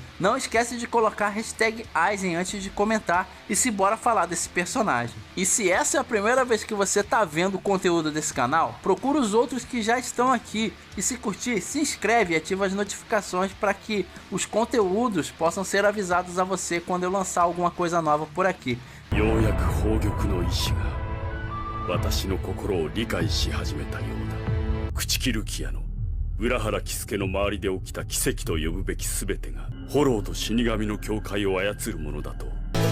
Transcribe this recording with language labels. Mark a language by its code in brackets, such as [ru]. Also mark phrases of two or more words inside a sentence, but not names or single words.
[pt] Não esquece de colocar a hashtag Aizen antes de comentar e se bora falar desse personagem. E se essa é a primeira vez que você tá vendo o conteúdo desse canal, procura os outros que já estão aqui e se curtir, se inscreve e ativa as notificações para que os conteúdos possam ser avisados a você quando eu lançar alguma coisa nova por aqui. [ja] ようやく宝玉の意志が私の心を理解し始めたようだ。朽木ルキアの浦原喜助の周りで起きた奇跡と呼ぶべき全てがホローと死神の境界を操るものだと